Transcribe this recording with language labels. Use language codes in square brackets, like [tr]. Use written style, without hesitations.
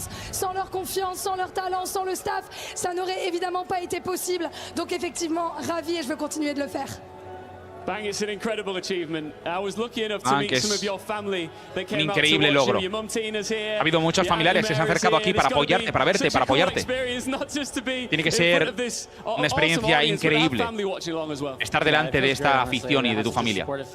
[fr] Sans leur confiance, sans leur talent, sans le staff, ça n'aurait évidemment pas été possible. Donc effectivement, ravi et je veux continuer de le faire. [en] Bang, it's an incredible achievement. I was lucky enough to meet some of your family that came out to [es] increíble [en] watch [es] logro. [en] you. Your mum Tina's here. [es] Ha habido muchos familiares que se han acercado aquí para apoyarte, para verte, para apoyarte. Tiene que ser una experiencia increíble estar delante de esta afición y de tu familia.